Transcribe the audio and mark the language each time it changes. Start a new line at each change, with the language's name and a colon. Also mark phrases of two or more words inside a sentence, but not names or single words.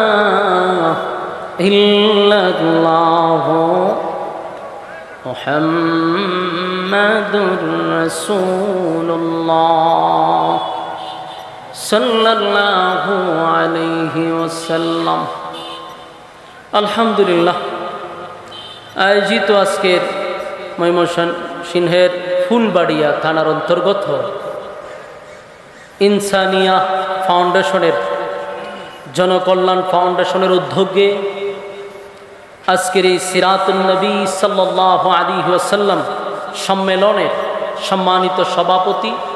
Arabic: الا اللہ محمد رسول اللہ صلی اللہ علیہ وسلم
Bangla: আলহামদুলিল্লাহ আয়োজিত আজকের ময়মনসিংহের ফুলবাড়িয়া থানার অন্তর্গত ইনসানিয়া ফাউন্ডেশনের জনকল্যাণ ফাউন্ডেশনের উদ্যোগে আজকের এই
Arabic: سيرة النبي صلى الله عليه وسلم
Bangla: সম্মেলনের সম্মানিত সভাপতি,